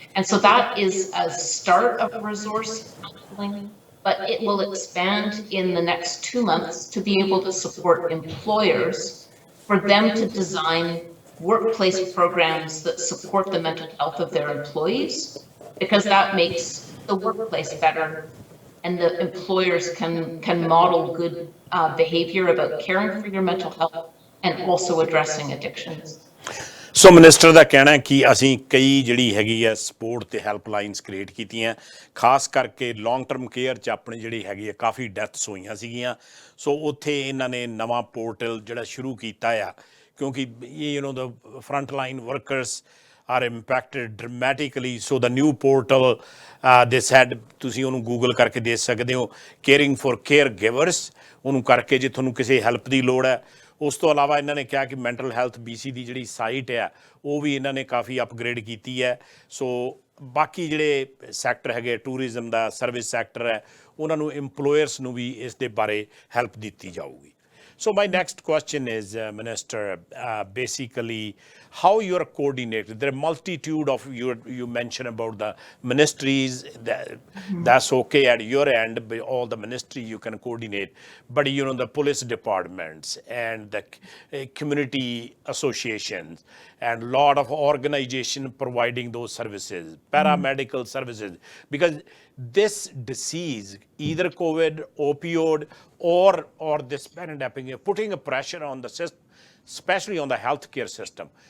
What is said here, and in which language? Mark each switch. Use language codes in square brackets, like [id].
[en] And so that is a start of a resource counseling, but it will expand in the next 2 months to be able to support employers for them to design workplace programs that support the mental health of their employees, because that makes the workplace better and the employers can model good behavior about caring for your mental health and also addressing addictions. [pa] So minister ਦਾ ਕਹਿਣਾ ਕਿ ਅਸੀਂ ਕਈ ਜਿਹੜੀ ਹੈਗੀ ਹੈ support ਤੇ ਹੈਲਪਲਾਈਨਸ create ਕੀਤੀਆਂ, ਖਾਸ ਕਰਕੇ ਲੌਂਗ ਟਰਮ ਕੇਅਰ 'ਚ ਆਪਣੀ ਜਿਹੜੀ ਹੈਗੀ ਹੈ ਕਾਫੀ ਡੈਥਸ ਹੋਈਆਂ ਸੀਗੀਆਂ। ਸੋ ਉੱਥੇ ਇਹਨਾਂ ਨੇ ਨਵਾਂ ਪੋਰਟਲ ਜਿਹੜਾ ਸ਼ੁਰੂ ਕੀਤਾ ਆ, ਕਿਉਂਕਿ [en] the front line workers are impacted dramatically. So the new portal, they said, [pa] ਤੁਸੀਂ ਉਹਨੂੰ ਗੂਗਲ ਕਰਕੇ ਦੇਖ ਸਕਦੇ ਹੋ, caring for caregivers, ਉਹਨੂੰ ਕਰਕੇ ਜੇ ਤੁਹਾਨੂੰ ਕਿਸੇ ਹੈਲਪ ਦੀ ਲੋੜ ਹੈ। ਉਸ ਤੋਂ ਇਲਾਵਾ ਇਹਨਾਂ ਨੇ ਕਿਹਾ ਕਿ ਮੈਂਟਲ ਹੈਲਥ BC ਦੀ ਜਿਹੜੀ ਸਾਈਟ ਹੈ ਉਹ ਵੀ ਇਹਨਾਂ ਨੇ ਕਾਫੀ ਅਪਗ੍ਰੇਡ ਕੀਤੀ ਹੈ। ਸੋ ਬਾਕੀ ਜਿਹੜੇ ਸੈਕਟਰ ਹੈਗੇ, ਟੂਰਿਜ਼ਮ ਦਾ, ਸਰਵਿਸ ਸੈਕਟਰ ਹੈ, ਉਹਨਾਂ ਨੂੰ ਇੰਪਲੋਇਰਸ ਨੂੰ ਵੀ ਇਸ ਦੇ ਬਾਰੇ ਹੈਲਪ ਦਿੱਤੀ ਜਾਊਗੀ। [en] So my next question is, Minister, basically how you're coordinated. There are multitude of, you mentioned about the ministries, that's okay at your end, but all the ministry you can coordinate. But the police departments and the community associations and a lot of organization providing those services, paramedical services, because this disease, either COVID, opioid, or this pandemic, putting a pressure on the system, especially on the healthcare system.